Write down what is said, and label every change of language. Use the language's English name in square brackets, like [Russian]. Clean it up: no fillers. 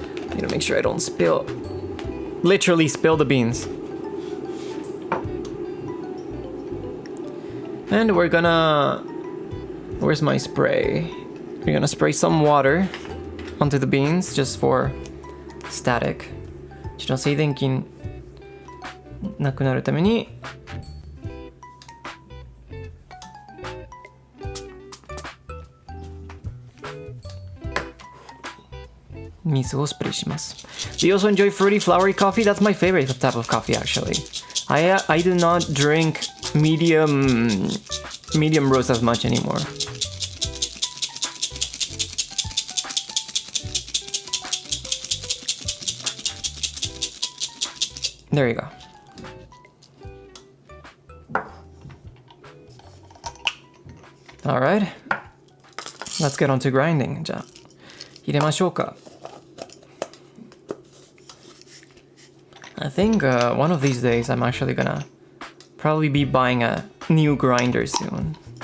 [English] Need to make sure I don't literally spill the beans. And we're gonna... Where's my spray? We're gonna spray some water onto the beans just for static. [Japanese] ちょっと静電気なくなるために水をスプレーします。 [English] Do you also enjoy fruity, flowery coffee? That's my favorite type of coffee, actually. I do not drink medium roast as much anymore. There you go. Alright. Let's get on to grinding. [Japanese] じゃあ、入れましょうか。 [English] I think one of these days I'm actually gonna probably be buying a new grinder soon.